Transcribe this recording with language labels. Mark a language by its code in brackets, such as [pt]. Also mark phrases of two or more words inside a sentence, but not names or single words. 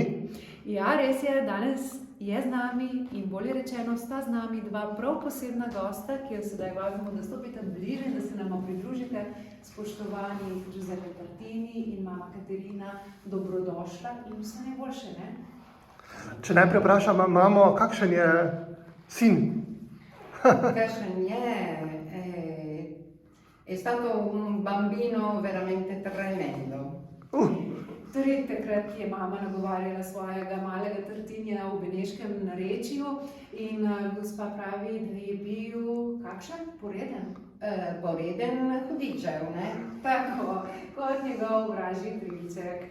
[sl] Ja, res je, danes je z nami in bolje rečeno sta z nami dva prav posebna gosta, ki jo sedaj vabimo, da stopite bliže in da se nama pridružite. Spoštovani Giuseppe Tartini in mama Katerina, dobrodošla in vse najboljše, ne? Če najprej vprašam mamo, kakšen je sin? Kakšen je? [it] È stato un bambino veramente tremendo. [sl] Torej, takrat je mama nagovarjala svojega malega Tartinija v beneškem narečju in gospa pravi, da je bil kakšen? Poreden? Poreden hudičev, ne? Tako, kot njegov vražji trilček.